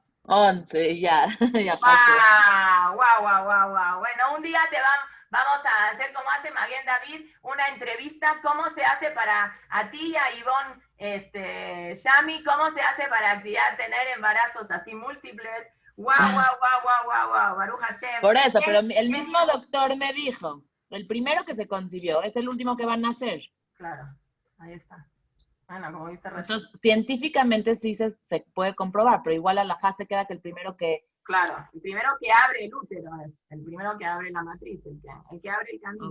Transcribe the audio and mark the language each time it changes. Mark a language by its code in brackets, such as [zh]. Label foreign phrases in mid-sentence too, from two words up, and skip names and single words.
[es] 11, ya. Ya pasó. ¡Wow! Bueno, un día vamos a hacer como hace Maguen David, una entrevista, cómo se hace para a ti y a Ivonne Shami, cómo se hace para tener embarazos así múltiples. ¡Wow! [he] ברוך השם. [es] Por eso, pero el mismo doctor me dijo, el primero que se concibió es el último que van a nacer. Claro, ahí está. Bueno, como viste recién. Entonces, científicamente sí se puede comprobar, pero igual alajá se queda que el primero que... Claro, el primero que abre el útero es el primero que abre la matriz, el que abre el camino.